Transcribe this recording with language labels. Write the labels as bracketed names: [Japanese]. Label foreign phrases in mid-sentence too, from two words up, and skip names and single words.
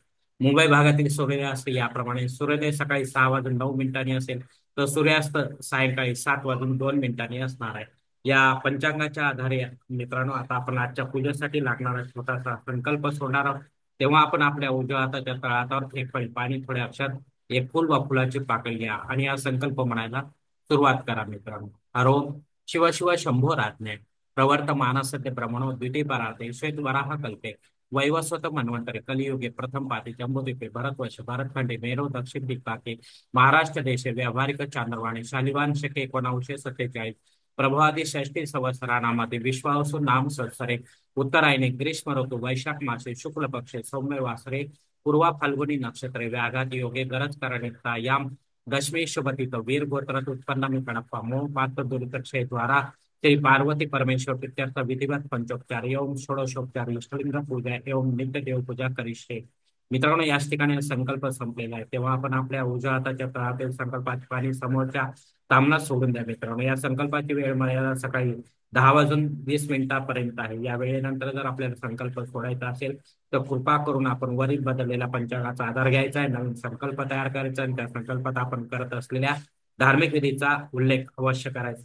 [Marathi] मुंबई भागातील सूर्यास्त याप्रमाणे: सूर्योदय सकाळी 6 वाजून 9 मिनिटांनी असेल, तर सूर्यास्त सायंकाळी 7 वाजून 2 मिनिटांनी असणार आहे. या पंचांगाच्या आधारे मित्रांनो आता आपण आजच्या पूजेसाठी लागणारा छोटासा संकल्प सोडणार आहोत. तेव्हा आपण आपल्या उजव्या हाताच्या तळहातावर एक पळी पाणी, थोड्या अक्षरात एक फुल वा फुलाची पाकळी घ्या आणि हा संकल्प म्हणायला सुरुवात करा. मित्रांनो, [Sanskrit] हरोम शिव शिव शंभो राज्ञे प्रवर्तमानस्य ब्रह्मणो द्वितीय परार्थे श्वेत वराह कल्पे वैवस्वत मन्वंतरे कलियुगे प्रथम पाते जम्बूद्वीपे भरतवर्ष भरतखंडे मेरो दक्षिण दिक्पाके महाराष्ट्र देशे व्यावहारिक चांद्रवाणी शालिवान शके 1947 प्रभवादी षष्टी संवत्सरानामध्ये विश्वावसु नाम संवत्सरे उत्तरायणे ग्रीष्म ऋतू वैशाख मासे शुक्ल पक्षे सौम्य वासरे पूर्वा फाल्गुनी नक्षत्रे व्याघात योगे गरज करणिता याम दशमी शुभतीत वीर गोत्रात उत्पन्न मी कणप्पा मोह पात्र दुर्दक्षे द्वारा श्री पार्वती परमेश्वर प्रीत्यर्थ विधिवत पंचोपचार एवं षोडशोपचार इष्टलिंग पूजा एवं नित्य देव पूजा करिष्ये. [Marathi] मित्रांनो, याच ठिकाणी संकल्प संपलेला आहे. तेव्हा आपण आपल्या उजव्या हाताच्या तळहातील संकल्पाची पाणी समोरच्या तामनात सोडून द्या. मित्रांनो, या संकल्पाची वेळ मर्यादा सकाळी 10 वाजून 20 मिनिटापर्यंत आहे. या वेळेनंतर जर आपल्याला संकल्प सोडायचा असेल तर कृपा करून आपण वरील बदललेल्या पंचांगाचा आधार घ्यायचा आहे, नवीन संकल्प तयार करायचा आणि त्या संकल्पात आपण करत असलेल्या धार्मिक विधीचा उल्लेख अवश्य करायचा.